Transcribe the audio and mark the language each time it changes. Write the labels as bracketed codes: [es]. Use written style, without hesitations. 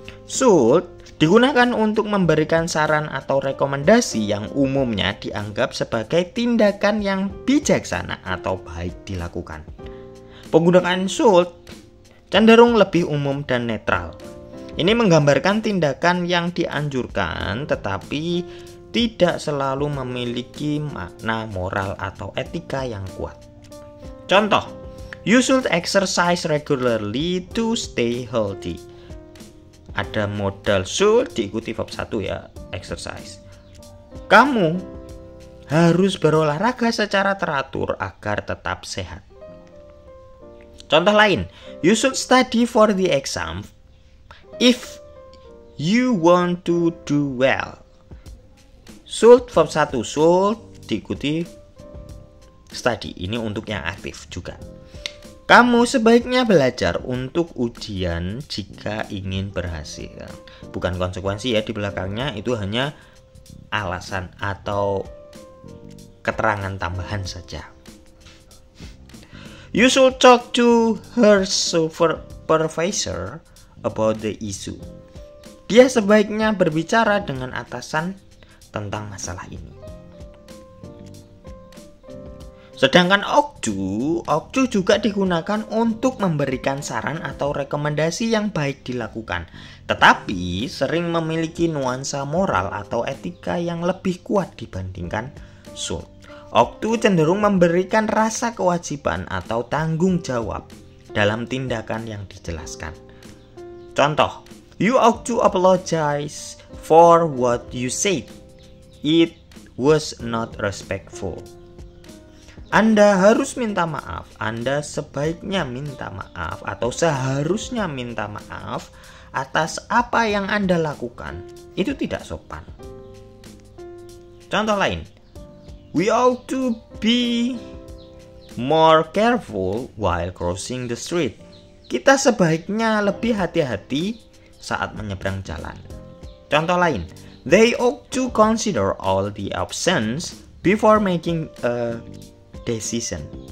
[id] Should digunakan untuk memberikan saran atau rekomendasi yang umumnya dianggap sebagai tindakan yang bijaksana atau baik dilakukan. Penggunaan should cenderung lebih umum dan netral. Ini menggambarkan tindakan yang dianjurkan tetapi tidak selalu memiliki makna moral atau etika yang kuat. [en] Contoh, you should exercise regularly to stay healthy. [id] Ada modal should diikuti verb 1 ya, exercise. Kamu harus berolahraga secara teratur agar tetap sehat. Contoh lain, [en] you should study for the exam if you want to do well. [id] Should verb 1, should diikuti study. Ini untuk yang aktif juga. Kamu sebaiknya belajar untuk ujian jika ingin berhasil. Bukan konsekuensi ya di belakangnya, itu hanya alasan atau keterangan tambahan saja. [en] You should talk to her supervisor about the issue. [id] Dia sebaiknya berbicara dengan atasan tentang masalah ini. Sedangkan okju juga digunakan untuk memberikan saran atau rekomendasi yang baik dilakukan, tetapi sering memiliki nuansa moral atau etika yang lebih kuat dibandingkan should. Okju cenderung memberikan rasa kewajiban atau tanggung jawab dalam tindakan yang dijelaskan. [en] Contoh, you ought to apologize for what you said. It was not respectful. [id] Anda harus minta maaf. Anda sebaiknya minta maaf atau seharusnya minta maaf atas apa yang Anda lakukan. Itu tidak sopan. Contoh lain, [en] we ought to be more careful while crossing the street. [id] Kita sebaiknya lebih hati-hati saat menyeberang jalan. Contoh lain, [en] they ought to consider all the options before making a decision.